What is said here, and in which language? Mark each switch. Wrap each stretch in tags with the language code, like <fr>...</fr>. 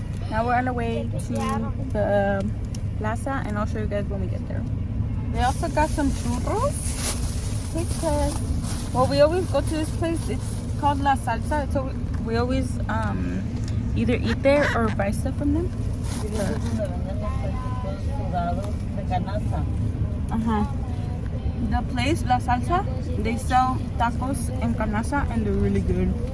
<en>Now we're on the way to the plaza, and I'll show you guys when we get there. We also got some churros because, well, we always go to this place. It's called La Salsa. So we always either eat there or buy stuff from them.</en> <es>Y eso es donde venden los taquitos sudados de canasta. Uh-huh.</es> <en>The place, La Salsa, they sell tacos en canasta and they're really good.</en>